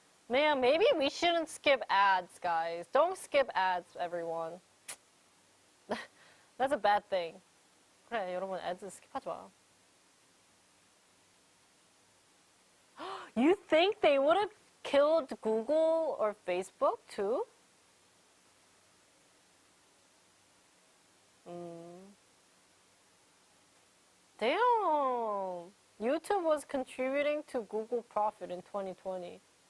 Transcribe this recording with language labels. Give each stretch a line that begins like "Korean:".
English: Man, maybe we shouldn't skip ads, guys. Don't skip ads, everyone. That's a bad thing.
Korean: 그래, 여러분, ads 스킵하지 마.
English: You think they would have killed Google or Facebook too? Damn. YouTube was contributing to Google profit in 2020.